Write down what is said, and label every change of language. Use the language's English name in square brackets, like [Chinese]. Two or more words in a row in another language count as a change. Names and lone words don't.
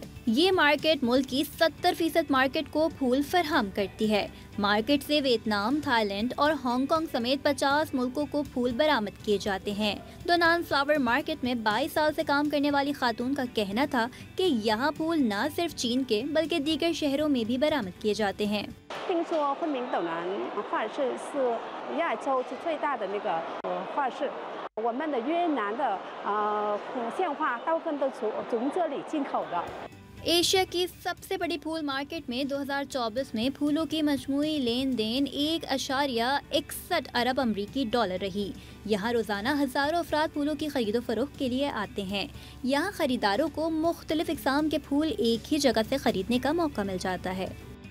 [Hindi] ये मार्केट मुल्क की 70% मार्केट को फूल फराहम करती है। मार्केट से वियतनाम, थाईलैंड और हांगकांग समेत 50 मुल्कों को फूल बरामद किए जाते हैं। दोनान फ्लावर मार्केट में 22 साल से काम करने वाली खातून का कहना था कि यहाँ फूल न सिर्फ चीन के बल्कि दीगर शहरों में भी बरामद किए जाते हैं। [Chinese] 听说昆明斗南画室是亚洲是最大的那个画室，我们的越南的鲜花大部分都从这里进口的。 [Hindi] एशिया की सबसे बड़ी फूल मार्केट में 2024 में फूलों की मजमूई लेन देन 1.61 अरब अमरीकी डॉलर रही। यहाँ रोज़ाना हज़ारों अफराद फूलों की खरीदो फरोख्त के लिए आते हैं। यहाँ खरीदारों को मुख्तलिफ इक़साम के फूल एक ही जगह से खरीदने का मौका मिल जाता है।